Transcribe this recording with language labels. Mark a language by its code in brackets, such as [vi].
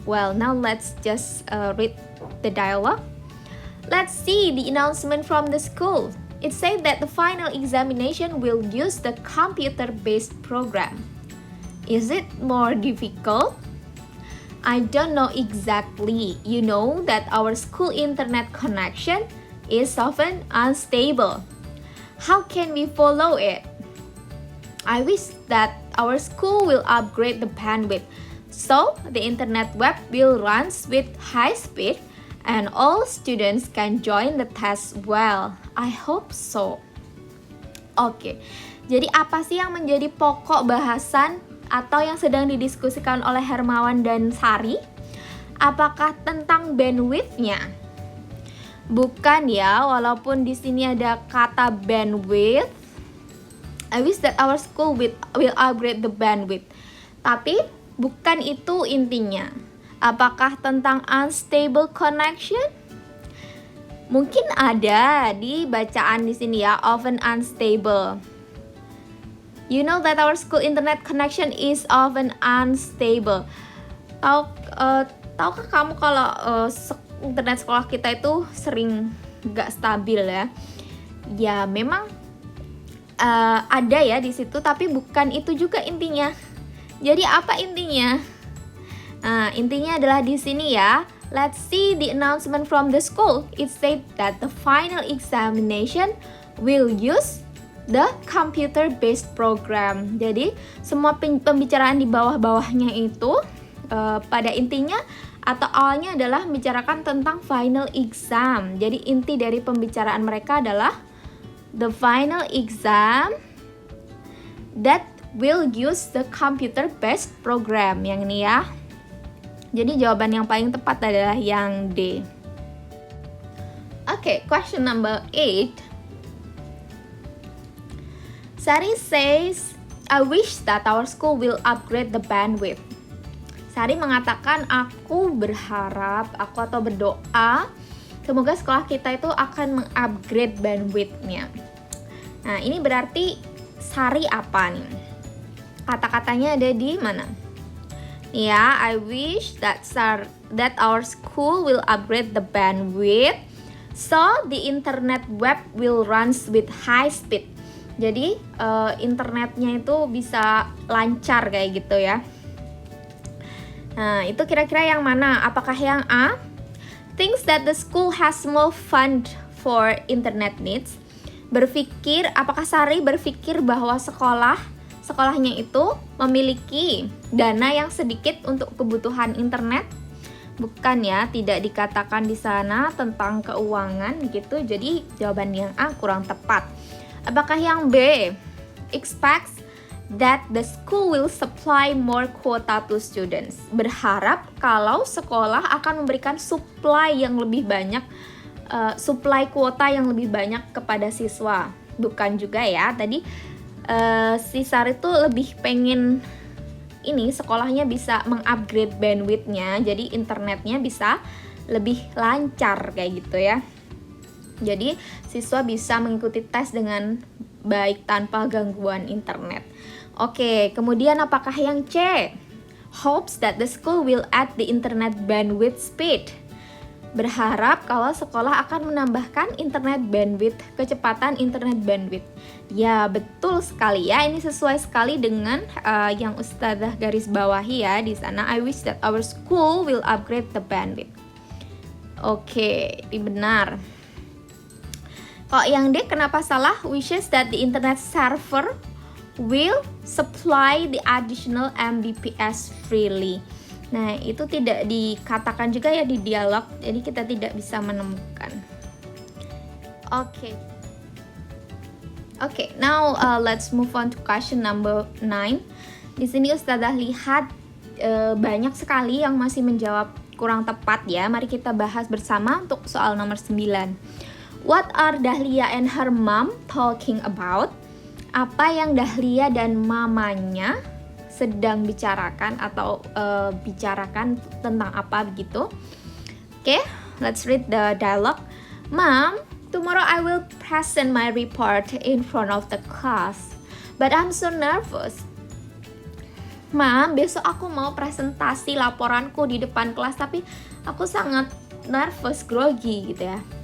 [en] Well, now let's just read the dialogue. Let's see the announcement from the school. It said that the final examination will use the computer-based program. Is it more difficult? I don't know exactly. You know that our school internet connection is often unstable. How can we follow it? I wish that our school will upgrade the bandwidth so the internet web will run with high speed and all students can join the test well. I hope so. [id] Oke, jadi apa sih yang menjadi pokok bahasan atau yang sedang didiskusikan oleh Hermawan dan Sari? Apakah tentang bandwidth-nya? Bukan ya, walaupun di sini ada kata bandwidth. [en] I wish that our school will upgrade the bandwidth. [id] Tapi bukan itu intinya. Apakah tentang unstable connection? Mungkin ada di bacaan di sini ya, [en] often unstable. You know that our school internet connection is often unstable. [id] Tahukah kamu kalau internet sekolah kita itu sering gak stabil ya? Ya memang ada ya di situ, tapi bukan itu juga intinya. Jadi apa intinya? Nah, intinya adalah di sini ya. [en] Let's see the announcement from the school. It said that the final examination will use the computer-based program. [id] Jadi semua pembicaraan di bawah-bawahnya itu pada intinya atau awalnya adalah membicarakan tentang final exam. Jadi inti dari pembicaraan mereka adalah [en] the final exam that will use the computer-based program. [id] Yang ini ya. Jadi jawaban yang paling tepat adalah yang D. [en] Okay, question number 8. Sari says, I wish that our school will upgrade the bandwidth. [id] Sari mengatakan, aku berharap, atau berdoa, semoga sekolah kita itu akan mengupgrade bandwidth-nya. Nah, ini berarti Sari apa nih? Kata-katanya ada di mana? [en] Ya, I wish that our school will upgrade the bandwidth so the internet web will run with high speed. [id] Jadi internetnya itu bisa lancar kayak gitu ya. Nah, itu kira-kira yang mana? Apakah yang A? [en] Thinks that the school has more fund for internet needs. [id] Apakah Sari berpikir bahwa sekolahnya itu memiliki dana yang sedikit untuk kebutuhan internet? Bukan ya, tidak dikatakan di sana tentang keuangan gitu. Jadi jawaban yang A kurang tepat. Apakah yang B? [en] Expects that the school will supply more quota to students. [id] Berharap kalau sekolah akan memberikan supply yang lebih banyak, supply kuota yang lebih banyak kepada siswa. Bukan juga ya, tadi si Sari tuh lebih pengen ini sekolahnya bisa mengupgrade bandwidth-nya, jadi internetnya bisa lebih lancar kayak gitu ya. Jadi siswa bisa mengikuti tes dengan baik tanpa gangguan internet. Oke, kemudian apakah yang C? [en] Hopes that the school will add the internet bandwidth speed. [id] Berharap kalau sekolah akan menambahkan internet bandwidth, kecepatan internet bandwidth. Ya, betul sekali ya. Ini sesuai sekali dengan yang Ustadzah garis bawahi ya di sana. [en] I wish that our school will upgrade the bandwidth. Oke, ini benar. [id] Kalau yang D kenapa salah? [en] Wishes that the internet server will supply the additional Mbps freely. [id] Nah, itu tidak dikatakan juga ya di dialog, jadi kita tidak bisa menemukan. [en] Oke, now let's move on to question number 9. [id] Di sini Ustadzah lihat banyak sekali yang masih menjawab kurang tepat ya. Mari kita bahas bersama untuk soal nomor 9. [en] What are Dahlia and her mom talking about? [id] Apa yang Dahlia dan mamanya sedang bicarakan atau bicarakan tentang apa begitu? [en] Oke, let's read the dialogue. Mom, tomorrow I will present my report in front of the class, but I'm so nervous. [id] Mom, besok aku mau presentasi laporanku di depan kelas, tapi aku sangat nervous, grogi gitu ya.